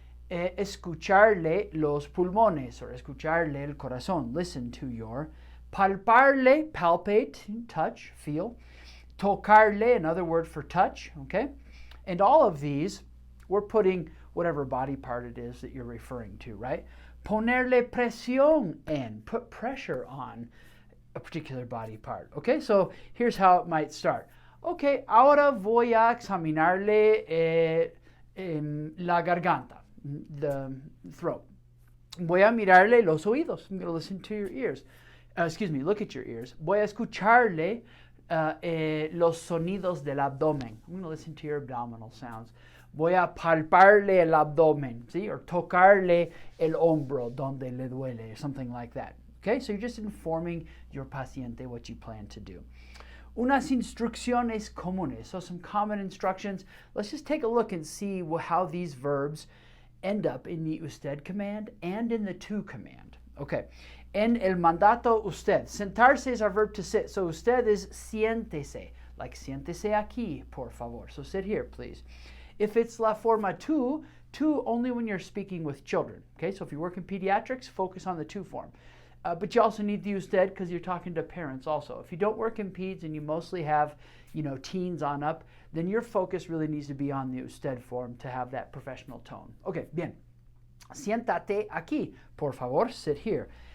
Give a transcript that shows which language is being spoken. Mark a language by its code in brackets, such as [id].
[es] Escucharle los pulmones, or escucharle el corazón. [en] Listen to your. Palparle, palpate, touch, feel. Tocarle, another word for touch, okay? And all of these, we're putting whatever body part it is that you're referring to, right? [es] Ponerle presión en, [en] put pressure on a particular body part, okay? So here's how it might start. [es] Okay, ahora voy a examinarle la garganta, [en] the throat. [es] Voy a mirarle los oídos. [en] I'm going to listen to your ears. Look at your ears. [es] Voy a escucharle los sonidos del abdomen. [en] I'm going to listen to your abdominal sounds. [es] Voy a palparle el abdomen, [en] see, or [es] tocarle el hombro donde le duele, [en] or something like that. Okay, so you're just informing your paciente what you plan to do. [es] Unas instrucciones comunes, [en] so some common instructions. Let's just take a look and see how these verbs end up in the usted command and in the to command. [es] Okay, en el mandato usted. [en] Sentarse is our verb to sit, so usted is siéntese, like [es] siéntese aquí, por favor. [en] So sit here, please. If it's la forma to only when you're speaking with children. Okay, so if you work in pediatrics, focus on the to form. But you also need the usted because you're talking to parents also. If you don't work in peds and you mostly have, teens on up, then your focus really needs to be on the usted form to have that professional tone. [es] Okay, bien. Siéntate aquí, por favor, [en] sit here.